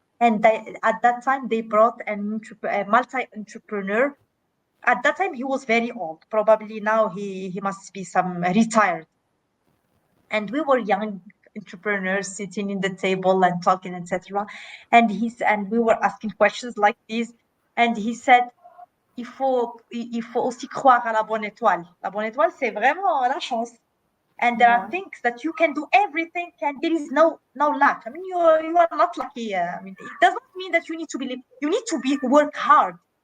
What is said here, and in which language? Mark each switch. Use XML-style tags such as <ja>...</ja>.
<en>And at that time, they brought a multi-entrepreneur. At that time, he was very old. Probably now he must be some retired. And we were young entrepreneurs sitting in the table and talking, etc. And we were asking questions like this. And he said,</en> <fr>il faut aussi croire à la bonne étoile. La bonne étoile, c'est vraiment la chance.</fr> <en>And there are things that you can do everything, and there is no luck. I mean, you are not lucky. I mean, it does not mean that you need to work hard.</en>